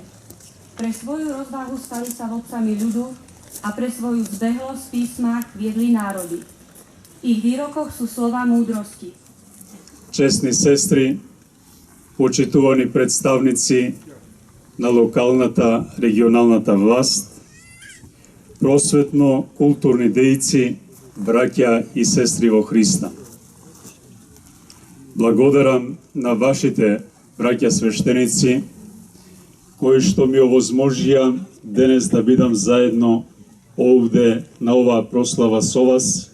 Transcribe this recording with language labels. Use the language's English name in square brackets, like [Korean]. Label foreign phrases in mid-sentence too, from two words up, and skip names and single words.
[Slovak] Pre svoju rozvahu stali sa vodcami ľudu a pre svoju zbehlosť v písmach viedli národy. V ich výrokoch sú slova múdrosti. [Macedonian] Чесни сестри, почитувани представници на локалната, регионалната власт, просветно-културни дејци, браќа и сестри во Христа. Благодарам на вашите браќа свештеници, кои што ми овозможија денес да бидам заедно овде на оваа прослава со вас.